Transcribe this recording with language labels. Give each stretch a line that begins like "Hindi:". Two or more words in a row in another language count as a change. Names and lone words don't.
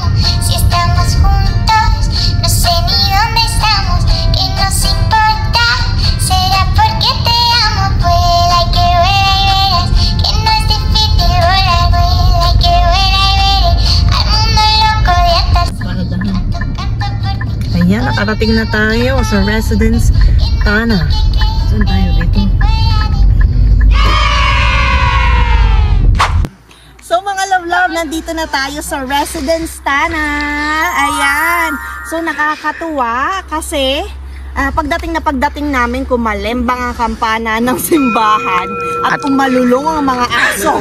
Spanish: Si estamos juntos, no sé ni dónde estamos. Que nos importa, será porque te amo. Vuela que vuela y verás que no es difícil volar. Vuela que vuela y veré al mundo loco de atarse. Canto, canto por ti.
Filipino: Ayan, nakarating na tayo sa Residence Tana. Saan tayo dito? So mga love, nandito na tayo sa Residence Tana. Ayan. So nakakatuwa kasi pagdating namin, kumalembang ang kampana ng simbahan at kumalulong ang mga aso.